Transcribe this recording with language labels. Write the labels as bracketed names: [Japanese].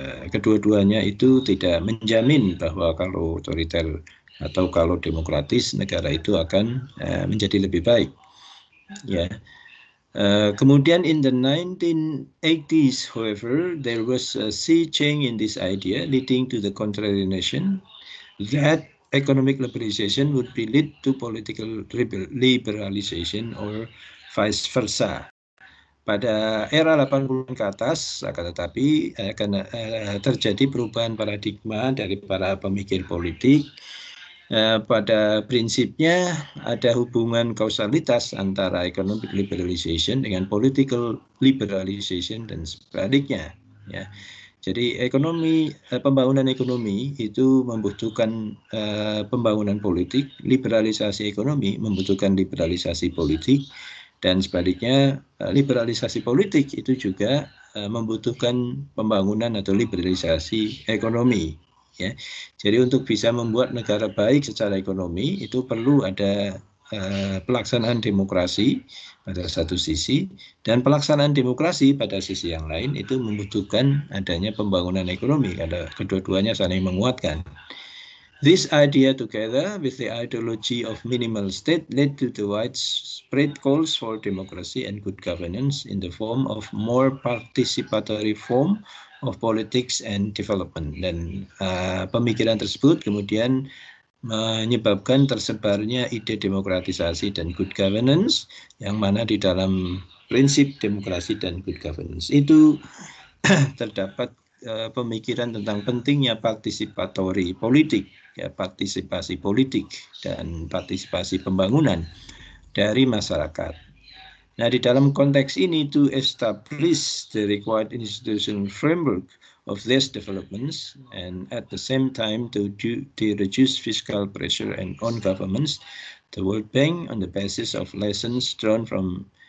[Indonesian] Kedua-duanya itu tidak menjamin bahwa kalau otoriter atau kalau demokratis negara itu akan menjadi lebih baik. Ya. Kemudian [English] in the 1980s, however, there was a sea change in this idea, leading to the contrary notion that economic liberalization would be lead to political liberalization or vice versa. [Indonesian] Pada era 80-an ke atas, akan tetapi akan terjadi perubahan paradigma dari para pemikir politik. Pada prinsipnya ada hubungan kausalitas antara economic liberalization dengan political liberalization dan sebaliknya. Ya. Jadi pembangunan ekonomi itu membutuhkan pembangunan politik, liberalisasi ekonomi membutuhkan liberalisasi politik, dan sebaliknya liberalisasi politik itu juga membutuhkan pembangunan atau liberalisasi ekonomi. Ya. Jadi untuk bisa membuat negara baik secara ekonomi itu perlu ada pelaksanaan demokrasi pada satu sisi, dan pelaksanaan demokrasi pada sisi yang lain itu membutuhkan adanya pembangunan ekonomi, karena kedua-duanya saling menguatkan. [English] This idea together with the ideology of minimal state led to the widespread calls for democracy and good governance in the form of more participatory form of politics and development. [Indonesian] Dan pemikiran tersebut kemudian menyebabkan tersebarnya ide demokratisasi dan good governance, yang mana di dalam prinsip demokrasi dan good governance itu terdapat pemikiran tentang pentingnya partisipatory politik, ya, partisipasi politik dan partisipasi pembangunan dari masyarakat. Nah, di dalam konteks ini, [English] to establish the required institutional framework of these developments and at the same time to reduce fiscal pressure on governments, the World Bank, on the basis of lessons drawn from